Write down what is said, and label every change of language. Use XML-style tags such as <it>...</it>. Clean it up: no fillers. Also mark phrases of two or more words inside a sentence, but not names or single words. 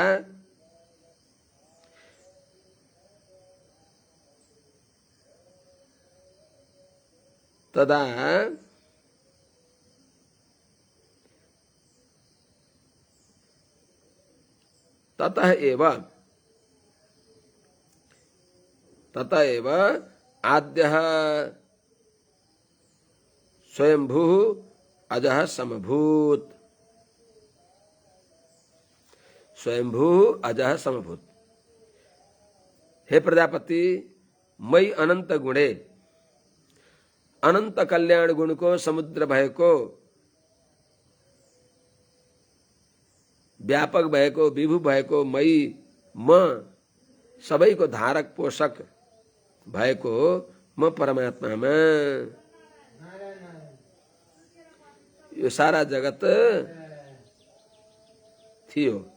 <sa>तदा ततः एव आद्यः स्वयंभू अजः समभूत। स्वयंभू अजः समभूत।</sa> <ne>हे प्रजापति, मई अनंत गुणे अनंत कल्याण गुण को समुद्र भएको व्यापक भएको विभु भएको मई म सबैको धारक पोषक भएको म परमात्मामा यो सारा जगत थियो।</ne>